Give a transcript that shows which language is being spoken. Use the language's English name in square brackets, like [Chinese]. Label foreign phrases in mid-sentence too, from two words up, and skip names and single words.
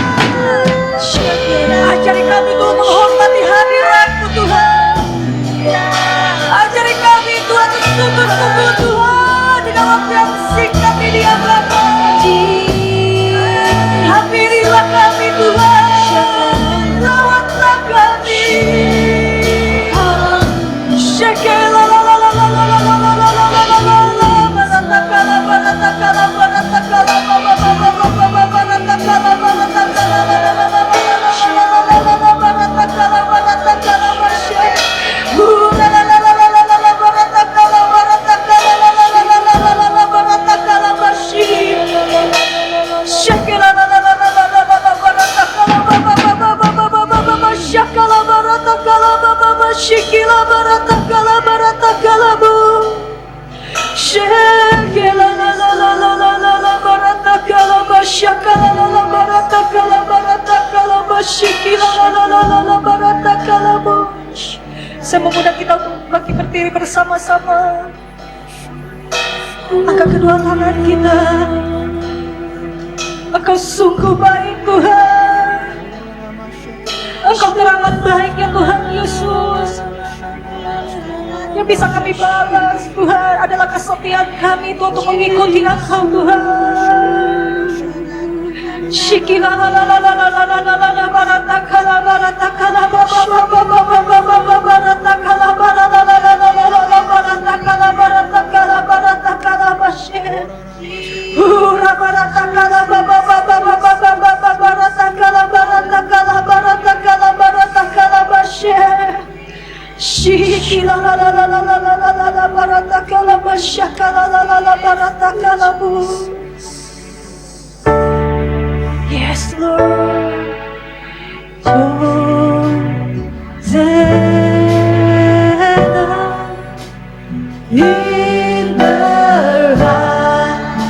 [Indonesian] Ajari kami untuk menghormati hadirat-Mu Tuhan. Ajari kami Tuhan untuk sungguh-sungguh Tuhan di dalam waktu yang singkat ini ya Bapa. Hampirilah kami Tuhan, rawatlah kami. Shekela la la la la la la la la la la la la la la. Baratakala baratakala baratakala ba ba ba ba ba ba ba baratakala baratakala la la la la la la la la la la baratakala baratakala ba she. La la la la la la la la baratakala baratakala la la la la la la la la baratakala ba she. Shekela la la la la la la la la baratakala ba ba ba ba ba ba ba ba ba ba shakala baratakala ba ba ba shikila baratakala baratakala bu. Shekela la la la la la la la baratakala ba shakala la la baratakala baratakala ba shikila la la la la la baratakala bu. Saya mengundang kita untuk bangkit berdiri bersama-sama. Angkat kedua tangan kita. Engkau sungguh baik Tuhan. Engkau teramat baik ya Tuhan Yesus. Yang bisa kami balas Tuhan adalah kesetiaan kami Tuhan untuk mengikuti Engkau Tuhan. Shikila la la la la la la la la la la baratakala baratakala ba ba ba ba ba ba ba ba ba baratakala bara la la la la la la la baratakala baratakala baratakala ba she. Ura baratakala ba ba ba ba ba ba ba ba ba baratakala baratakala baratakala baratakala ba she. Shikila la la la la la la la la la baratakala ba shakala la la la baratakala bu. [English] Yes, Lord. Hosanna in the highest.